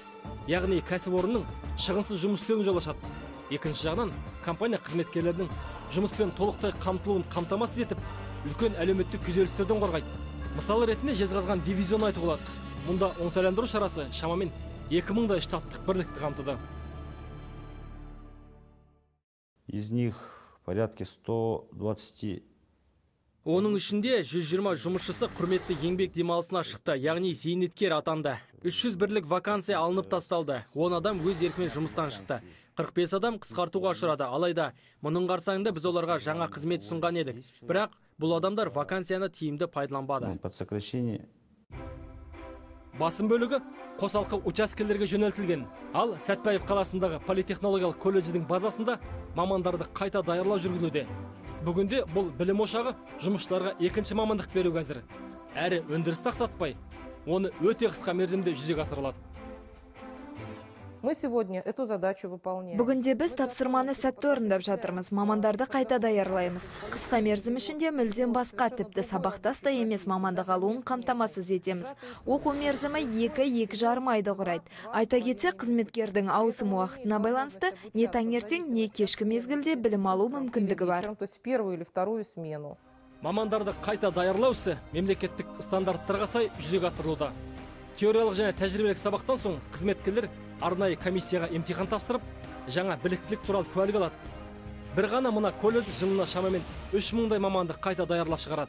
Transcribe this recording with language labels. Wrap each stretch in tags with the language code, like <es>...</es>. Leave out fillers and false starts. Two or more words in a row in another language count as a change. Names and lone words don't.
<kk>Яғни кәсіпорынның шығынсыз жұмыс істеуін жол ашады. Екінші жағынан компания қызметкерлерінің жұмыспен толықтай қамтылуын қамтамасыз етіп, үлкен әлеуметтік күйзелістерден қорғайды. Мысалы ретінде Жезқазған дивизион айтуға болады. Мұнда оңтайландыру шарасы шамамен 2000-дай штаттық бірлікті қамтыды.</kk> <ru>Из них порядка 120.</ru> <kk>Оның ішінде 120 жұмысшысы құрметті еңбек демалысына шықты, яғни зейнеткер атанды. 300 бірлік вакансия алынып тасталды. 10 адам өз еркімен жұмыстан шықты. 45 адам қысқартуға ұшырады. Алайда, мұның қарсаңында біз оларға жаңа қызмет ұсынған едік. Бірақ бұл адамдар вакансияны тиімді пайдаланбады. Басым бөлігі қосалқы учаскелерге жөнелтілген. Ал Сәтпаев қаласындағы политехнологиялық колледждің базасында мамандарды қайта даярлау жүргізілуде. Бүгінде бұл білім ошағы жұмысшыларға екінші мамандық беру әзір. Әрі өндірісті ақсатпай, оны өте қысқа мерзімде жүзеге асырылады.</kk> <ru>Мы сегодня эту задачу выполняем.</ru> <kk>Бүгінде біз тапсырманы сәтті орындап жатырмыз. Мамандарды қайта даярлаймыз. Қысқа мерзім ішінде мүлдем басқа тіпті сабақтас та емес мамандық алуын қамтамасыз етеміз. Оқу мерзімі 2-2,5 айды құрайды. Айта кетсе, қызметкердің ауысым уақытына байланысты не таңертең, не кешкі мезгілде білім алу мүмкіндігі бар.</kk> <ru>То есть в первую или вторую смену.</ru> <kk>Мамандарды қайта даярлау ісі мемлекеттік стандарттарға сай жүзеге асырылуда. Теориялық және тәжірибелік сабақтан соң қызметкерлер арнайы комиссияға емтихан тапсырып, жаңа біліктілік туралы куәлік алады. Бір ғана мына колледж жылына шамамен 3000-дай мамандық қайта даярлап шығарады.</kk>